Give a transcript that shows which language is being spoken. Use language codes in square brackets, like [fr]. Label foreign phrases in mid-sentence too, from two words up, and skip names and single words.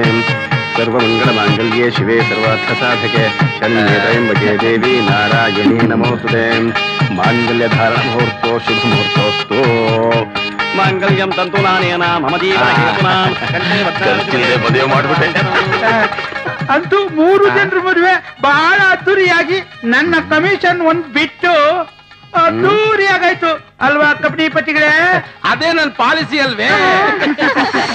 [sa] सर्वमङ्गलमाङ्गल्ये शिवे सर्वार्थसाधके शरण्ये त्र्यम्बके देवी नारायणी नमोस्तुते माङ्गल्यधारणमुहूर्तो शुभमुहूर्तोऽस्तु माङ्गल्यं तन्तुनानेन मम जीवनहेतुनां [kn] ಮದುವೆ ಮಾಡ್ಬಿಟ್ಟೆ. ಅಂತೂ 3 ಜನರ ಮದುವೆ ಬಹಳ ಅದ್ದೂರಿಯಾಗಿ ನನ್ನ ಕಮಿಷನ್ ಒಂದ್ ಬಿಟ್ಟು ಅದ್ದೂರಿಯಾಗಾಯ್ತು ಅಲ್ವಾ ಕಬಡ್ಡಿ ಪತಿಗಳೇ? ಅದೇ ನನ್ನ ಪಾಲಿಸಿ ಅಲ್ವೇ?